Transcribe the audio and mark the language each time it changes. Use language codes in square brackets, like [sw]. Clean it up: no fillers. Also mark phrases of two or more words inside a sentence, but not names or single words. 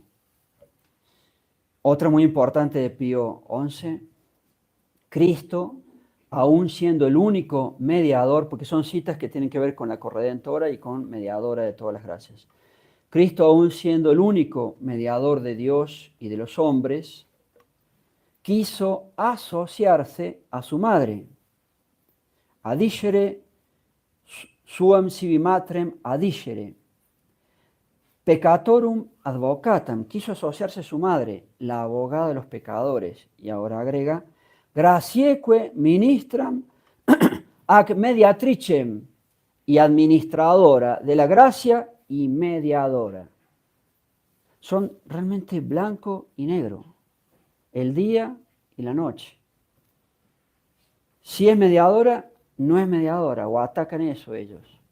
[es] Otra muy importante de Pío XI, Cristo, aún siendo el único mediador, porque son citas que tienen que ver con la corredentora y con mediadora de todas las gracias. Cristo, aún siendo el único mediador de Dios y de los hombres, quiso asociarse a su madre. [la] Adicere suam sibi matrem adicere. Peccatorum advocatam, [es] quiso asociarse a su madre, la abogada de los pecadores. Y ahora agrega, [la] gracieque ministram ac mediatricem, [es] y administradora de la gracia y mediadora. Son realmente blanco y negro, el día y la noche. Si es mediadora, no es mediadora, o atacan eso ellos.